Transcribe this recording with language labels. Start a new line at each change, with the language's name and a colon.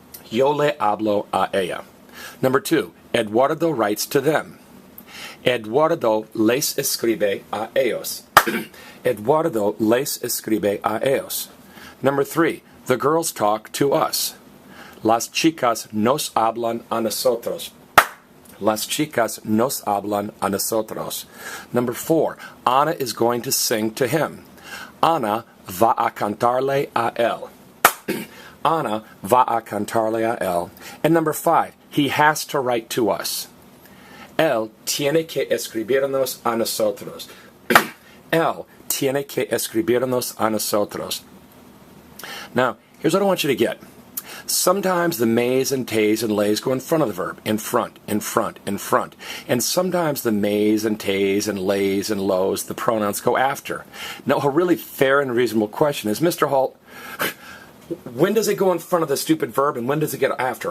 Spanish: Yo le hablo a ella.
English: Number 2, Eduardo writes to them.
Spanish: Eduardo les escribe a ellos. Eduardo les escribe a ellos.
English: Number 3, the girls talk to us.
Spanish: Las chicas nos hablan a nosotros. Las chicas nos hablan a nosotros.
English: Number 4, Ana is going to sing to him.
Spanish: Ana va a cantarle a él. Ana va a cantarle a él.
English: And number 5, he has to write to us.
Spanish: Él tiene que escribirnos a nosotros. Él tiene que escribirnos a nosotros.
English: Now, here's what I want you to get. Sometimes the mays and tays and lays go in front of the verb. In front, in front, in front. And sometimes the mays and tays and lays and lows, the pronouns go after. Now, a really fair and reasonable question is, Mr. Holt, when does it go in front of the stupid verb and when does it get after?